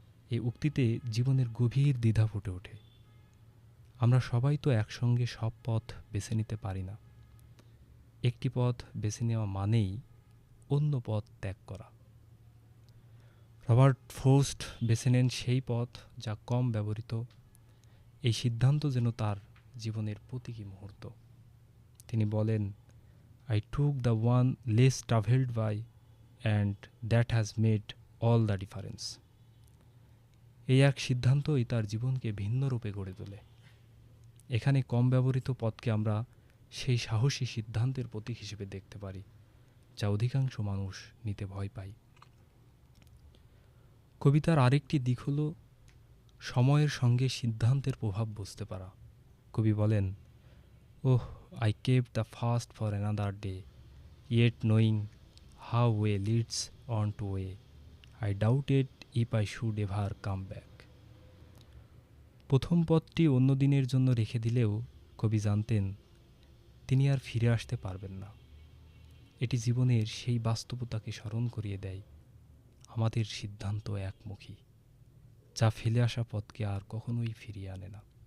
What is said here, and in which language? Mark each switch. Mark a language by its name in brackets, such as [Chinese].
[Bangla] এই উক্তিতে জীবনের গভীর দ্বিধা ফুটে ওঠে। আমরা সবাই তো একসঙ্গে সব পথ বেছে নিতে পারি না। একটি পথ বেছে নেওয়া মানেই অন্য পথ ত্যাগ করা। রবার্ট ফ্রস্ট বেছে নেন সেই পথ যা কম ব্যবহৃত। এই সিদ্ধান্ত যেন তার জীবনের প্রতীকী মুহূর্ত। তিনি বলেন, [English] I took the one less travelled by and that has made all the difference. [Bangla] এই এক সিদ্ধান্তই তার জীবনকে ভিন্ন রূপে গড়ে তোলে। এখানে কম ব্যবহৃত পথকে আমরা সেই সাহসী সিদ্ধান্তের প্রতীক হিসেবে দেখতে পারি, যা অধিকাংশ মানুষ নিতে ভয় পায়। কবিতার আরেকটি দিক হল সময়ের সঙ্গে সিদ্ধান্তের প্রভাব বুঝতে পারা। কবি বলেন, ওহ, [English] I kept the fast for another day, yet knowing how way leads on to way, I doubted if I should ever come back. [Bangla] প্রথম পথটি অন্য দিনের জন্য রেখে দিলেও কবি জানতেন তিনি আর ফিরে আসতে পারবেন না। এটি জীবনের সেই বাস্তবতাকে স্মরণ করিয়ে দেয়, আমাদের সিদ্ধান্ত একমুখী, যা ফেলে আসা পথকে আর কখনোই ফিরিয়ে আনে না।